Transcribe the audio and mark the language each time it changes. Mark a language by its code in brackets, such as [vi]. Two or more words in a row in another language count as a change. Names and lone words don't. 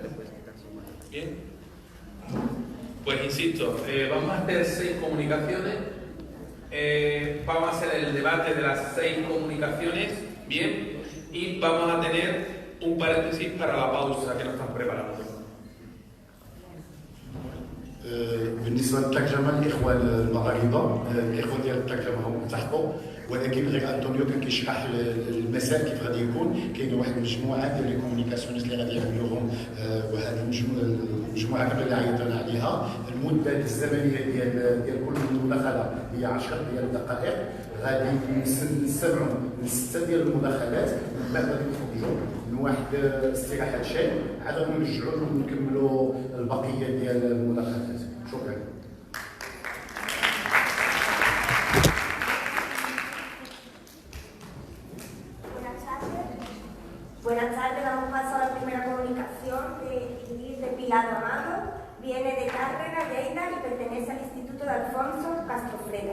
[es] Bien. Pues insisto, vamos a hacer 6 comunicaciones. Vamos a hacer el debate de las 6 comunicaciones, bien, y vamos a tener un paréntesis para la pausa que nos están preparando. [ar] بالنسبه للترجمه الاخوه المغاربه الاخوه ديال الترجمه هم التحقوا، ولكن غير انطونيو كان كيشرح المسار كيف غادي يكون. كاينه واحد المجموعه ديال لي كومونيكاسيونيست اللي غادي يعملوهم، وهذه المجموعه كامله اللي عيطنا عليها. المده الزمنيه ديال كل مداخله هي 10 ديال الدقائق. غادي نستمعوا من 6 ديال المداخلات، ومن بعد غادي نخرجوا من واحد استراحه شاي، عاد نرجعوا ونكملوا البقيه ديال المداخلات. شكرا. [es] Buenas tardes, damos paso a la primera comunicación de Judith Repilado Amado. Viene de Tárrega, Lleida, y pertenece al Instituto de Alfonso Castrofreda.